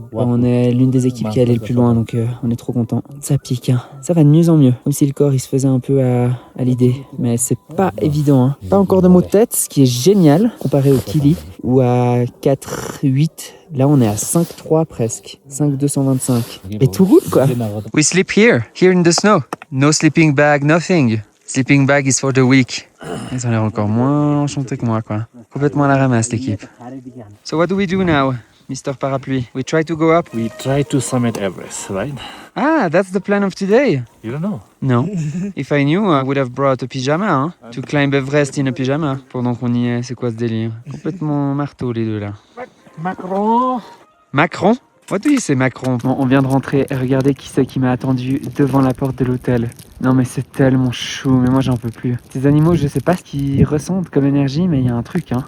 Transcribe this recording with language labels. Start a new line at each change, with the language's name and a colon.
French: On est l'une des équipes qui est allée le plus loin, donc on est trop content. Ça pique, hein. Ça va de mieux en mieux. Comme si le corps il se faisait un peu à l'idée. Mais c'est pas évident, hein. Pas encore de maux de tête, ce qui est génial comparé au Kili, où à 4,8. Là, on est à 5,3 presque. 5,225. Et tout roule, quoi.
English: We sleep here in the snow. No sleeping bag, nothing. Sleeping bag is for the weak.
French: Ils ont l'air encore moins enchantés que moi, quoi. Complètement à la ramasse, l'équipe.
English: So what do we do now, Mr. Parapluie? We try to go up? We try to summit Everest, right? Ah, that's the plan of today. You don't know. No. If I knew, I would have brought a pyjama, hein. To climb Everest in a pyjama.
French: Pendant qu'on y est, c'est quoi ce délire? Complètement marteau, les deux, là. Macron.
English: Macron? What do you say, Macron?
French: Bon, on vient de rentrer et regardez qui c'est qui m'a attendu devant la porte de l'hôtel. Non mais c'est tellement chou, mais moi j'en peux plus. Ces animaux, je sais pas ce qu'ils ressentent comme énergie, mais il y a un truc, hein.